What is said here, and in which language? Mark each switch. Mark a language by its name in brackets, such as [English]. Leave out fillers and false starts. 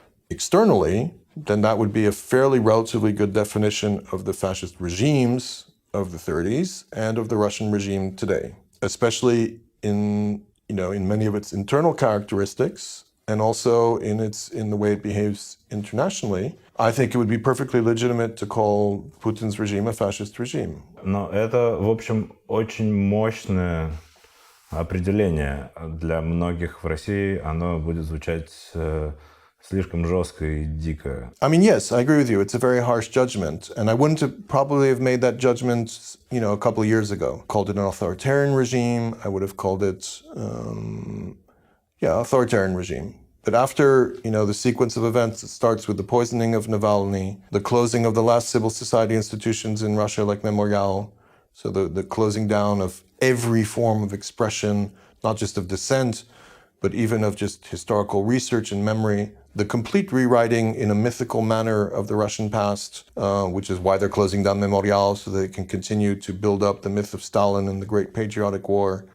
[English] externally, then that would be a fairly relatively good definition of the fascist regimes of the 30s and of the Russian regime today, especially in many of its internal characteristics and also in the way it behaves internationally. I think it would be perfectly legitimate to call Putin's regime a fascist regime. [Russian] Но это, в общем, очень мощное определение. Для многих в России оно будет звучать слишком жестко и дико. [English] I mean, yes, I agree with you. It's a very harsh judgment. And I wouldn't have probably have made that judgment, a couple of years ago. Called it an authoritarian regime. I would have called it, authoritarian regime. But after, the sequence of events, it starts with the poisoning of Navalny, the closing of the last civil society institutions in Russia like Memorial, so the closing down of every form of expression, not just of dissent, but even of just historical research and memory, the complete rewriting in a mythical manner of the Russian past, which is why they're closing down Memorial, so they can continue to build up the myth of Stalin and the Great Patriotic War.